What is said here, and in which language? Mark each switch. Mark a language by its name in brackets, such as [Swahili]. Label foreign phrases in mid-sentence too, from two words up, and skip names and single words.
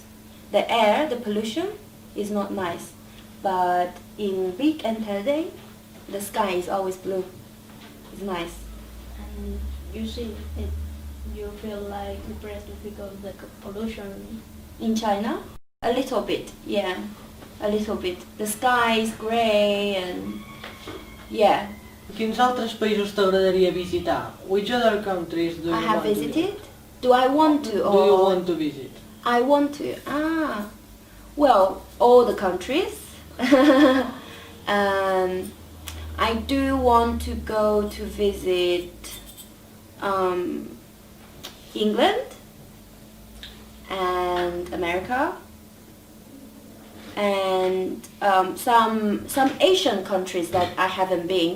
[English] The air, the pollution is not nice. But in Big and Taradell, the sky is always blue. It's nice. And you feel like depressed because of the pollution. In China? A little bit, yeah. A little bit. The sky is grey and yeah. [Catalan] Quins altres països t'agradaria visitar? [English] Which other countries do you I have want to visited. visit? Do I want to? Do you want to visit? I want to. Well, all the countries. I do want to go to visit England and America and some Asian countries that I haven't been.